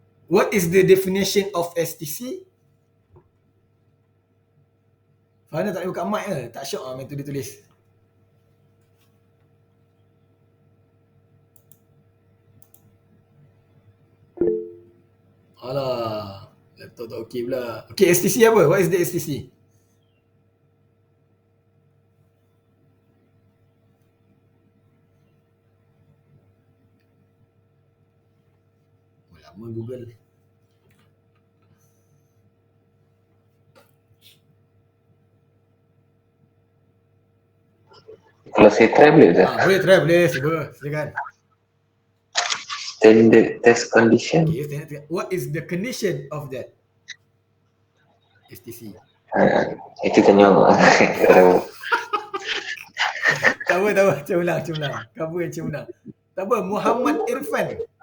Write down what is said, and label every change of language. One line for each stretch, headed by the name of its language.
English: What is the definition of STC?
Malay: Farhana tak boleh buka mic ke? Tak syok lah main tulis-tulis. Alah, laptop tak okey pula. Okay, STC apa? What is the STC?
English: Google.
Malay: Kalau saya try boleh tak? Boleh try, boleh. Cuba, silakan.
English: Standard test condition. Okay, what is the condition of that STC?
Malay: Itu tanya Tak apa. Macam ulang. Cover yang macam ulang. Tak apa, Muhammad Irfan.